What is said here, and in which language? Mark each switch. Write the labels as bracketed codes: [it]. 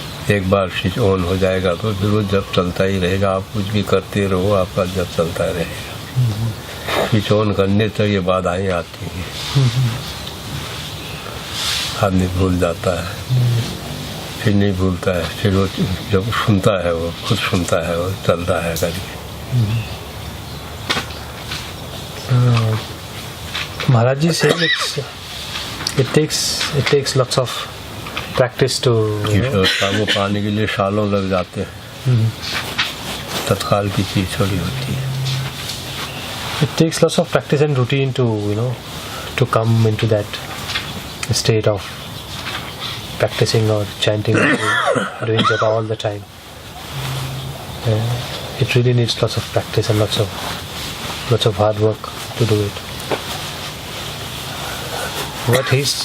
[hi] एक बार switch on हो जाएगा तो फिर वो जब चलता ही रहेगा, आप कुछ भी करते रहो, आपका जब चलता रहेगा। स्विच ऑन करने तक ये बाधाएं आती हैं, आदमी भूल जाता है, फिर नहीं भूलता है, फिर वो जब सुनता है, वो खुद सुनता है, वो चल रहा है करके। महाराज जी से [en] it takes lots of practice to [hi] काबू पाने के लिए सालों लग जाते हैं, तत्काल की चीज थोड़ी होती है। [en] It takes lots of practice and routine to come into that state of practicing or chanting or doing japa all the time. It really needs lots of practice and lots of hard work to do it.